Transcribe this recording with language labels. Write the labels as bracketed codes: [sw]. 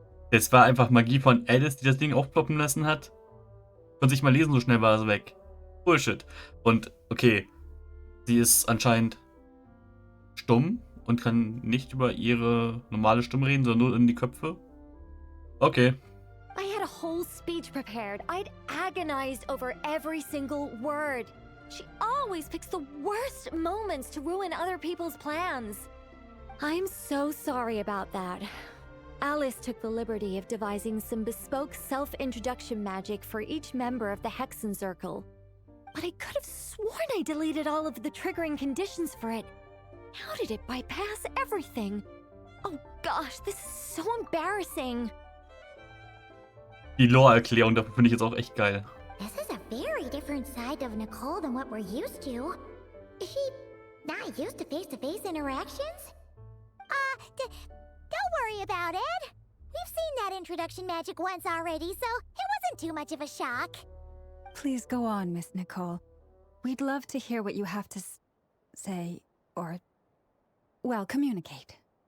[de] Es war einfach Magie von Alice, die das Ding aufploppen lassen hat. Konnte sich mal lesen, so schnell war es weg. Bullshit. Und, okay, sie ist anscheinend stumm und kann nicht über ihre normale Stimme reden, sondern nur in die Köpfe. Okay. [en] I had a whole speech prepared. I'd agonized over every single word. She always picks the worst moments to ruin other people's plans. I'm so sorry about that. Alice took the liberty of devising some bespoke self-introduction magic for each member of the Hexenzirkel. But I could have sworn I deleted all of the triggering conditions for it. How did it bypass everything? Oh gosh, this is so embarrassing. [de] Die Lore-Erklärung, dafür finde ich jetzt auch echt geil. [en] This is a very different side of Nicole than what we're used to. Is she not used to face-to-face interactions? Don't worry about it. We've seen that introduction magic once already, so it wasn't too much of a shock. Please go on, Miss Nicole. We'd love to hear what you have to say, or, well, communicate.